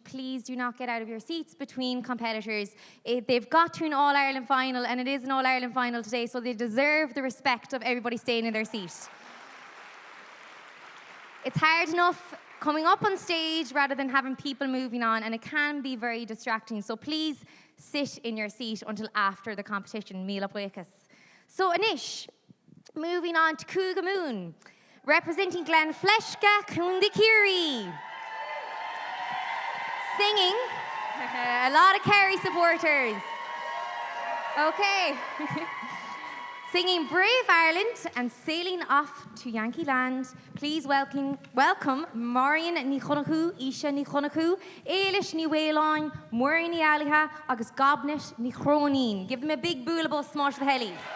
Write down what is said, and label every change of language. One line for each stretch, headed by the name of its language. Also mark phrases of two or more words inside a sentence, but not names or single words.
English: Please do not get out of your seats between competitors. They've got to an All-Ireland final, and it is an All-Ireland final today, so they deserve the respect of everybody staying in their seat. It's hard enough coming up on stage rather than having people moving on, and it can be very distracting. So please sit in your seat until after the competition.
Irish: Míle buíochas.
English: So Anish, moving on to Cúgamoon, representing Glenfleshka, Cúndicurry. Singing, a lot of Kerry supporters. Okay. Singing Brave Ireland and sailing off to Yankee Land, please welcome Marion ní Chonachú, Isha ní Chonachú, Eilish ní Wéileáin, Muirí ní Ailithe, agus Gobnet ní Chrónín. Give them a big boolable smash the heli.